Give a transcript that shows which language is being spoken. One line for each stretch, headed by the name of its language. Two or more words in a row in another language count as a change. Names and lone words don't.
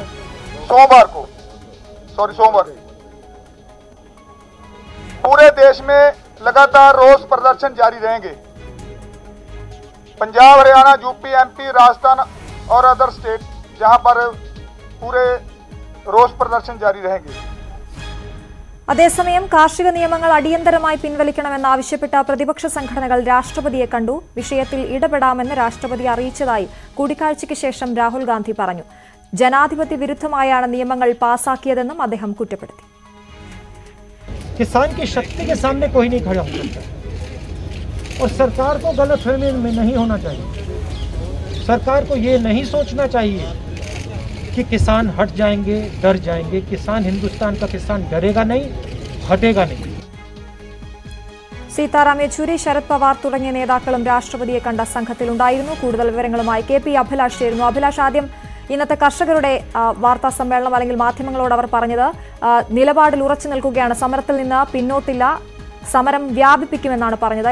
Hindi: सोमवार पूरे देश में लगातार रोष प्रदर्शन जारी रहेंगे. पंजाब, हरियाणा, यूपी, MP, राजस्थान और
English: other state,
Hindi: जहां पर पूरे रोष प्रदर्शन जारी रहेंगे.
Malayalam: അതേസമയം കാർഷിക നിയമങ്ങൾ അടിയന്തരമായി പിൻവലിക്കണമെന്നാവശ്യപ്പെട്ട പ്രതിപക്ഷ സംഘടനകൾ രാഷ്ട്രപതിയെ കണ്ടു. വിഷയത്തിൽ ഇടപെടാമെന്ന് രാഷ്ട്രപതി അറിയിച്ചതായി കൂടിക്കാഴ്ചയ്ക്ക് ശേഷം രാഹുൽ ഗാന്ധി പറഞ്ഞു. ജനാധിപത്യ വിരുദ്ധമായാണ് നിയമങ്ങൾ പാസാക്കിയതെന്നും അദ്ദേഹം കുറ്റപ്പെടുത്തി.
Hindi: किसान की शक्ति के सामने कोई नहीं खड़ा हो सकता और सरकार को गलतफहमी में नहीं होना चाहिए. सरकार को ये नहीं सोचना चाहिए कि किसान हट जाएंगे, डर जाएंगे। किसान, हिंदुस्तान का किसान डरेगा नहीं, हटेगा नहीं।
Malayalam: സീതാറാം യെച്ചൂരി, ശരത് പവാർ തുടങ്ങിയ നേതാക്കളും രാഷ്ട്രപതിയെ കണ്ട സംഘത്തിലുണ്ടായിരുന്നു. കൂടുതൽ വിവരങ്ങളുമായി KP അഭിലാഷ് ചേരുന്നു. അഭിലാഷ്, ആദ്യം ഇന്നത്തെ കർഷകരുടെ വാർത്താ സമ്മേളനം അല്ലെങ്കിൽ മാധ്യമങ്ങളോട് അവർ പറഞ്ഞത് നിലപാടിൽ ഉറച്ചു നിൽക്കുകയാണ്, സമരത്തിൽ നിന്ന് പിന്നോട്ടില്ല, സമരം വ്യാപിപ്പിക്കുമെന്നാണ് പറഞ്ഞത്.